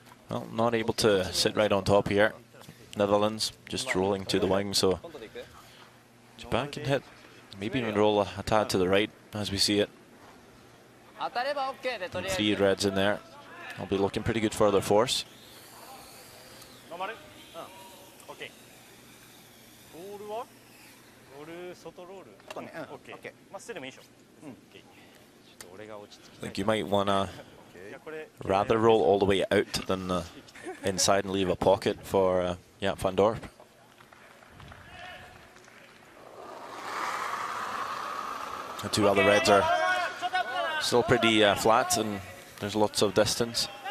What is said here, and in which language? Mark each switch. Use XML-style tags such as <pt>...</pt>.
<en>Well, not able to sit right on top here. Netherlands just rolling to the wing, so Japan can hit, maybe even roll a tad to the right as we see it.</en> <ja>当たれば OK でとりあえず。</ja> <en>3 reds in there. I'll be looking pretty good for their force.</en> <ja>頑張る。オッケー。ロールは？ロール外ロール。オッケー。まあ捨ててもいいでしょ。オッケー。ちょっと俺が落ち着きたい。</ja> <en>I think you might wanna rather roll all the way out than inside and leave a pocket for Jaap van Dorp. The 2 other reds are still pretty flat and there's lots of distance.</en>